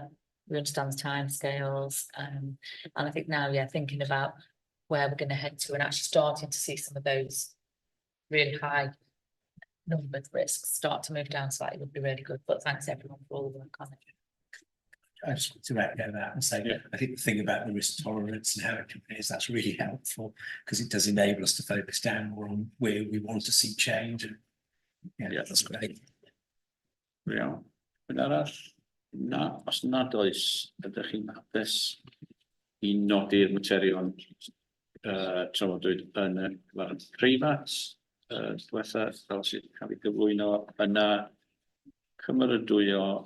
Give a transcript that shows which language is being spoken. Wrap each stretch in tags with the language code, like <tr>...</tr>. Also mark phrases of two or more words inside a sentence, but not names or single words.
<en>We understand the timescales, and I think now, thinking about where we're going to head to and actually starting to see some of those really high numbered risks start to move down slightly would be really good. But thanks everyone for all the work on it. I just want to echo that and say, I think the thing about the risk tolerance and how it compares, that's really helpful because it does enable us to focus down more on where we want to see change. And that's great.</en> <cy>Iawn. Yn arall? Na, os nad oes, ydych chi'n hapus i nodi'r materion trafodwyd yn y preifat diwetha fel sydd cael ei gyflwyno yna cymeradwyo</cy>